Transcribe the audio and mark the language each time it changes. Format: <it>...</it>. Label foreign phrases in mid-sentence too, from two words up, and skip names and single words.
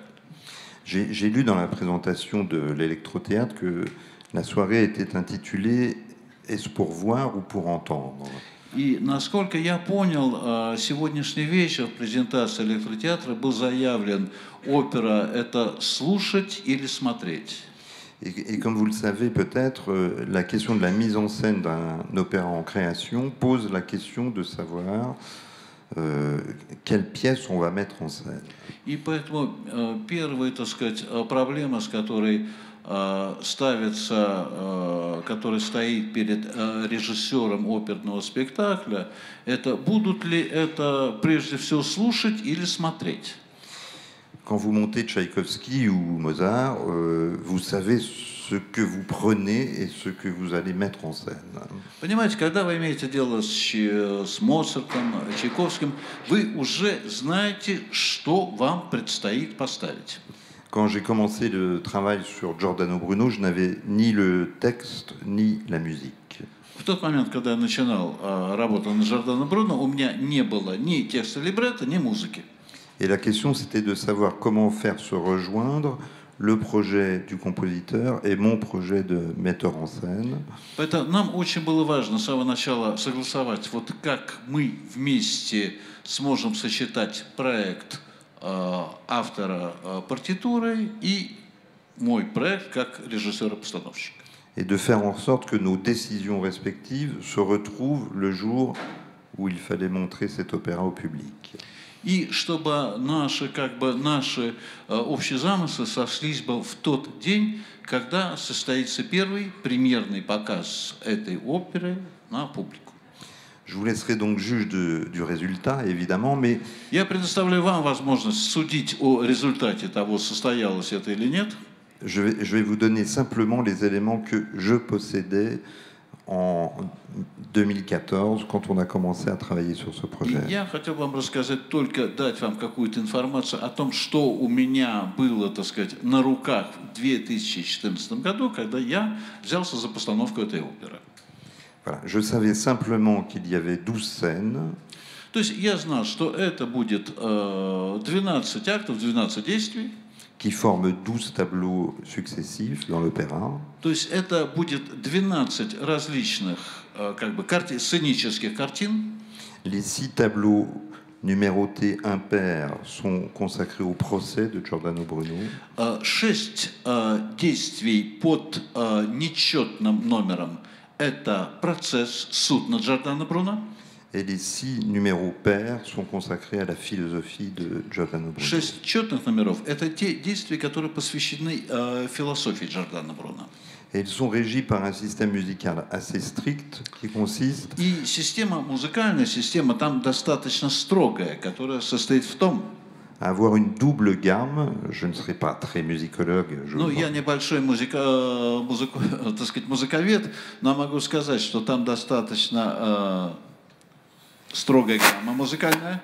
<fr>J'ai lu dans la présentation de l'Electrothéâtre que la soirée était intitulée « Est-ce pour voir ou pour entendre ?»</fr> <ru>И, насколько я понял, сегодняшний вечер в презентации Электротеатра был заявлен «Опера – это слушать или смотреть».</ru> <fr>Et comme vous le savez peut-être, la question de la mise en scène d'un opéra en création pose la question de savoir quelle pièce on va mettre en scène.</fr> <ru>И поэтому первая, так сказать, проблема, с которой который стоит перед режиссером оперного спектакля, это будут ли это прежде всего слушать или смотреть.</ru> <fr>Quand vous montez Tchaïkovski ou Mozart, vous savez ce que vous prenez et ce que vous allez mettre en scène.</fr> <ru>Понимаете, когда вы имеете дело с Моцартом, Чайковским, вы уже знаете, что вам предстоит поставить.</ru> <fr>Quand j'ai commencé le travail sur Giordano Bruno, je n'avais ni le texte ni la musique.</fr> <ru>В тот момент, когда я начинал работу на Джордано Бруно, у меня не было ни текста либретто, ни музыки.</ru> <fr>Et la question, c'était de savoir comment faire se rejoindre le projet du compositeur et mon projet de metteur en scène.</fr> <ru>Поэтому нам очень было важно с самого начала согласовать, вот как мы вместе сможем сочетать проект автора партитуры и мой проект как режиссера-постановщика.</ru> <fr>Et de faire en sorte que nos décisions respectives se retrouvent le jour où il fallait montrer cet opéra au public.</fr> <ru>И чтобы наши общие замыслы сошлись бы в тот день, когда состоится первый премьерный показ этой оперы на публику.</ru> <fr>Je vous laisserai donc juge du résultat, évidemment, mais</fr> <ru>Я предоставляю вам возможность судить о результате того, состоялось это или нет.</ru> <fr>je vais vous donner simplement les éléments que je possédais en 2014, quand on a commencé à travailler sur ce projet.</fr> <ru>Я хотел вам рассказать, только дать вам какую-то информацию о том, что у меня было, так сказать, на руках в 2014 году, когда я взялся за постановку этой оперы.</ru> <fr>Voilà. Je savais simplement qu'il y avait 12 scènes.</fr> <ru>То есть я знал, что это будет 12 актов, 12 действий.</ru> <fr>Qui forment 12 tableaux successifs dans l'opéra.</fr> <ru>То есть это будет 12 различных сценических картин.</ru> <fr>Les 6 tableaux numérotés impairs sont consacrés au procès de Giordano Bruno.</fr> <ru>6 действий под нечетным номером – это процесс, суд над Джордано Бруно.</ru> <fr>Et les 6 numéros pairs sont consacrés à la philosophie de Giordano Bruno.</fr> <ru>6 четных номеров – это те действия, которые посвящены философии Джордано Бруно.</ru> <fr>Et ils sont régis par un système musical assez strict qui consiste</fr> <ru>И музыкальная система там достаточно строгая, которая состоит в том,</ru> <fr>à avoir une double gamme. Je ne serai pas très musicologue.</fr> <ru>я небольшой музыковед, но могу сказать, что там достаточно строгая гамма музыкальная.</ru>